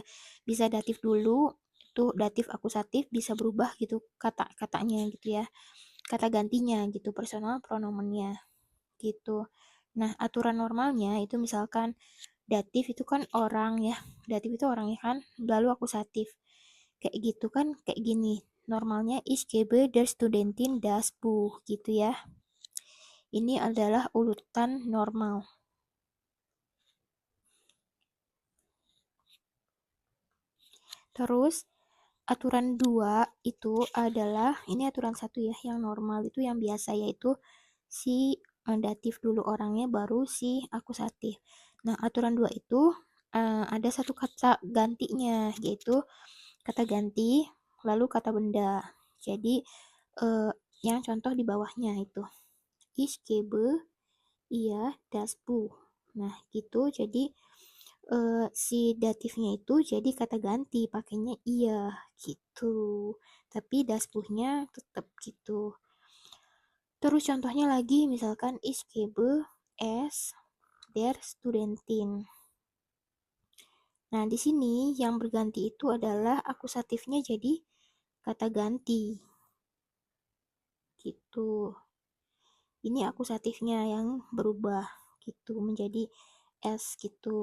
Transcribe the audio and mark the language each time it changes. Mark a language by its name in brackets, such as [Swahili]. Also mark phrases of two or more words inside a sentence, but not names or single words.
[Indonesian] Bisa datif dulu, itu datif akusatif, bisa berubah gitu kata-katanya gitu ya. Kata gantinya gitu, personal pronomennya gitu. Nah, aturan normalnya itu misalkan datif itu kan orang ya. Datif itu orangnya kan, lalu akusatif. Kayak gitu kan, kayak gini. Normalnya [German] ich gebe der Studentin das Buch [Indonesian] gitu ya. Ini adalah urutan normal. Terus aturan 2 itu adalah, ini aturan 1 ya, yang normal itu yang biasa, yaitu si datif dulu orangnya baru si akusatif. Nah, aturan 2 itu ada satu kata gantinya, yaitu kata ganti lalu kata benda. Jadi yang contoh di bawahnya itu [German] ich gebe iya das Buch. [Indonesian] Nah, gitu. Jadi si datifnya itu jadi kata ganti, pakainya iya gitu. Tapi [German] das Buchnya [Indonesian] tetap gitu. Terus contohnya lagi, misalkan [German] ich gebe es der Studentin. [Indonesian] Nah, di sini yang berganti itu adalah akusatifnya jadi kata ganti. Gitu. Ini akusatifnya yang berubah gitu menjadi es gitu.